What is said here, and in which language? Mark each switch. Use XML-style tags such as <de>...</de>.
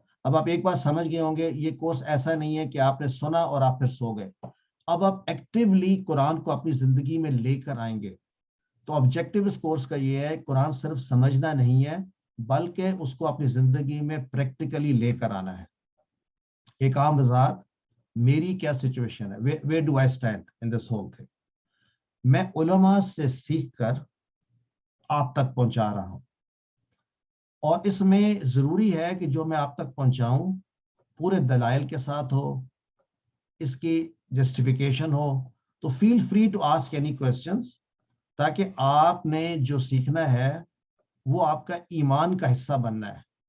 <ur>اب آپ ایک بات سمجھ گئے ہوں گے, یہ کورس ایسا نہیں ہے کہ آپ نے سنا اور آپ پھر سو گئے. اب آپ ایکٹیولی قرآن کو اپنی زندگی میں لے کر آئیں گے. تو آبجیکٹو اس کورس کا یہ ہے, قرآن صرف سمجھنا نہیں ہے بلکہ اس کو اپنی زندگی میں پریکٹیکلی لے کر آنا ہے. ایک عام وضاحت, میری کیا سچویشن ہے,</ur> <en>where do I stand in this whole thing.</en> <ur>میں علماء سے سیکھ کر آپ تک پہنچا رہا ہوں, اور اس میں ضروری ہے کہ جو میں آپ تک پہنچاؤں پورے دلائل کے ساتھ ہو, اس کی جسٹیفیکیشن ہو. تو</ur> <en>feel free to ask any questions,</en> <ur>تاکہ آپ نے جو سیکھنا ہے وہ آپ کا ایمان کا حصہ بننا ہے.</ur>